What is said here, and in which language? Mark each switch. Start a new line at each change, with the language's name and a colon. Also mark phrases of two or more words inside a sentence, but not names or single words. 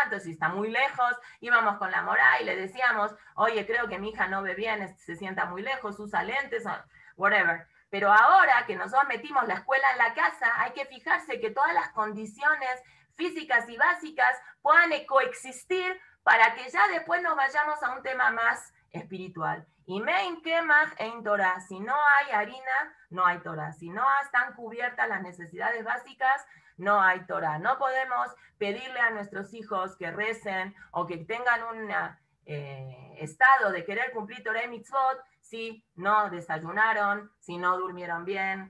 Spanish: Entonces, si está muy lejos, íbamos con la morá y le decíamos, oye, creo que mi hija no ve bien, se sienta muy lejos, usa lentes, whatever. Pero ahora que nosotros metimos la escuela en la casa, hay que fijarse que todas las condiciones físicas y básicas puedan coexistir para que ya después nos vayamos a un tema más espiritual.
Hebrew: Y מאין קמח אין תורה,
Spanish: si no hay harina, no hay Torah. Si no están cubiertas las necesidades básicas, no hay Torah. No podemos pedirle a nuestros hijos que recen o que tengan un estado de querer cumplir Torah y mitzvot si no desayunaron, si no durmieron bien.